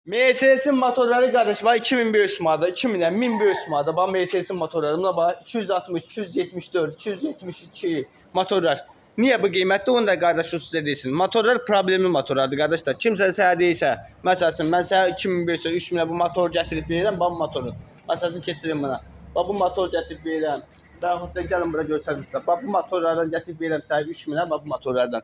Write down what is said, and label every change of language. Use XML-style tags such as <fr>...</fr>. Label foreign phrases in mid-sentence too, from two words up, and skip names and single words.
<tr>Mercedes'in motorları kardeş var 2500 manada, 2000'den 1500 manada. Bak Mercedes'in motorlarına bak 260, 274, 272 motorlar.</tr> <az>Niye bu qiymətdə onu da qardaş sizə deyirsin. Motorlar problemli motorlardır qardaşlar. Kimsə sənə deyirsə, məsələn mən sənə 2500, 3000'ə bu motor gətirib verirəm, bu motoru. Məsələn keçirim buna. Bax bu motor gətirib verirəm. Və yaxud da gəlin bura göstərim sizə. Bax bu motorlardan gətirib verirəm sənə 3000'ə, bax bu motorlardan.</az>